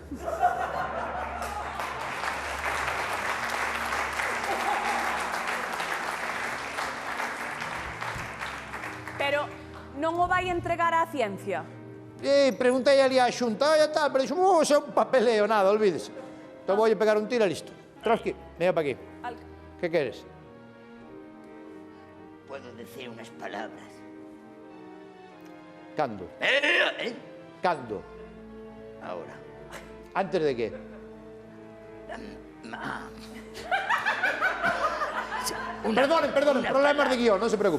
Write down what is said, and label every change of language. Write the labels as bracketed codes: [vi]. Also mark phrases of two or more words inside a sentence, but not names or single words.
[gl] Pero non o vai entregar á ciencia. Preguntei ali á xunta, [es] ya está, [gl] pero dixo, é un papeleo, nada, olvídese. Entón voulle pegar un tiro e listo. Trotsky, [es] venga para aquí. ¿Qué queres? Puedo decir unas palabras. [gl] Cando? Cando? [es] Ahora. Antes de qué? Perdonen, problemas de guión, no se preocupen.